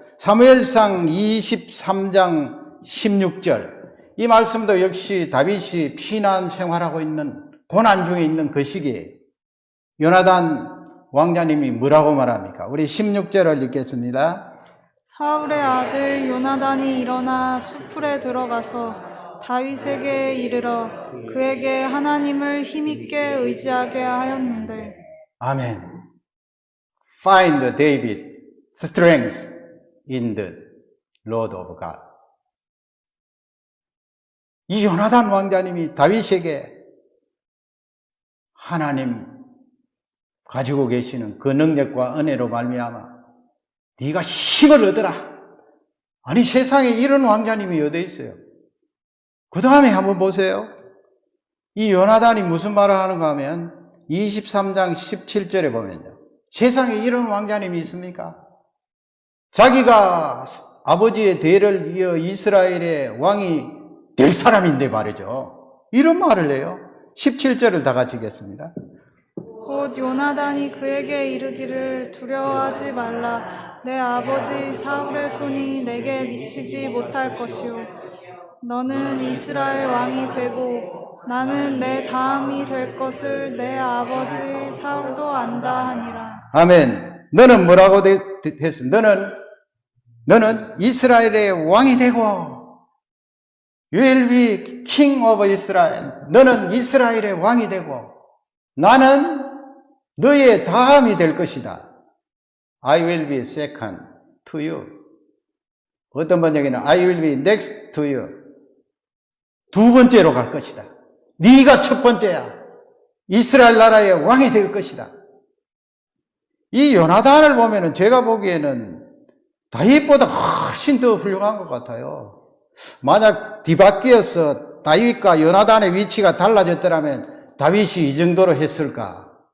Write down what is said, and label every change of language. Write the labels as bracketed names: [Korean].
[Korean] 사무엘상 23장 16절, 이 말씀도 역시 다윗이 피난 생활하고 있는, 고난 중에 있는 그 시기에 요나단 왕자님이 뭐라고 말합니까? 우리 16절을 읽겠습니다. 사울의 아들 요나단이 일어나 수풀에 들어가서 다윗에게 이르러 그에게 하나님을 힘있게 의지하게 하였는데. 아멘. [English] Find David strength in the Lord of God. [Korean] 이 요나단 왕자님이 다윗에게 하나님 가지고 계시는 그 능력과 은혜로 말미암아 네가 힘을 얻어라. 아니, 세상에 이런 왕자님이 어디 있어요? 그 다음에 한번 보세요. 이 요나단이 무슨 말을 하는가 하면 23장 17절에 보면요, 세상에 이런 왕자님이 있습니까? 자기가 아버지의 대를 이어 이스라엘의 왕이 될 사람인데 말이죠. 이런 말을 해요. 17절을 다 같이 읽겠습니다. 곧 요나단이 그에게 이르기를 두려워하지 말라. 내 아버지 사울의 손이 내게 미치지 못할 것이요. 너는 이스라엘 왕이 되고 나는 내 다음이 될 것을 내 아버지 사울도 안다 하니라. 아멘. 너는 뭐라고 했습니까? 너는 이스라엘의 왕이 되고 [English] You will be king of Israel. [Korean] 너는 이스라엘의 왕이 되고 나는 너의 다음이 될 것이다. [English] I will be second to you. [Korean] 어떤 번역에는 [English] I will be next to you. [Korean] 두 번째로 갈 것이다. 네가 첫 번째야. 이스라엘 나라의 왕이 될 것이다. 이 요나단을 보면은 제가 보기에는 다윗보다 훨씬 더 훌륭한 것 같아요. 만약 뒤바뀌어서 다윗과 요나단의 위치가 달라졌더라면 다윗이 이 정도로 했을까?